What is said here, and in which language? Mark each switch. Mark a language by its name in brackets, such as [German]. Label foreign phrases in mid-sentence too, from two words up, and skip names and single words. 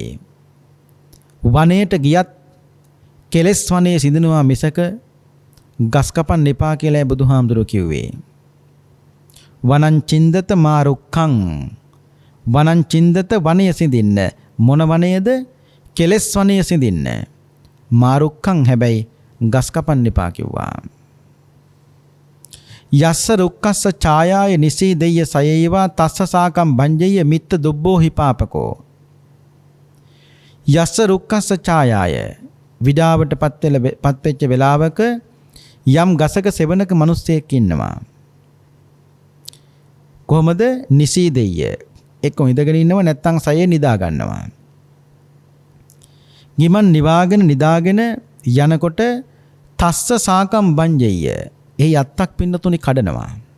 [Sinhala] වනයේට ගියත් කෙලෙස් වනයේ සිඳනවා මිසක ගස් කපන්න එපා කියලා බුදුහාමුදුරුවෝ කිව්වේ. [Pali] වනං චින්දත මාරුක්ඛං වනං චින්දත [Sinhala] වනය සිඳින්න. මොන වනයේද? කෙලෙස් වනය සිඳින්න. මාරුක්ඛං හැබැයි ගස් කපන්න එපා කිව්වා. [Pali] යස්ස රුක්කස්ස ඡායාය නිසීදෙය්‍ය සයේවා තස්ස සාකම් භංජෙය්‍ය මිත්ත දුබ්බෝ හිපාපකෝ. යස්ස රුක්කස්ස ඡායාය [Sinhala] විඩාවට පත්වෙච්ච වෙලාවක යම් ගසක සෙවණක මිනිස්සෙක් ඉන්නවා. කොහොමද? නිසීදෙය්‍ය එක්ක ඉඳගෙන ඉන්නව නැත්නම් සයේ නිදා ගන්නවා. ගිමන් නිවාගෙන නිදාගෙන යනකොට [Pali] තස්ස සාකම් භංජෙය්‍ය [Sinhala] එහි අත්තක් පින්නතුනි කඩනවා.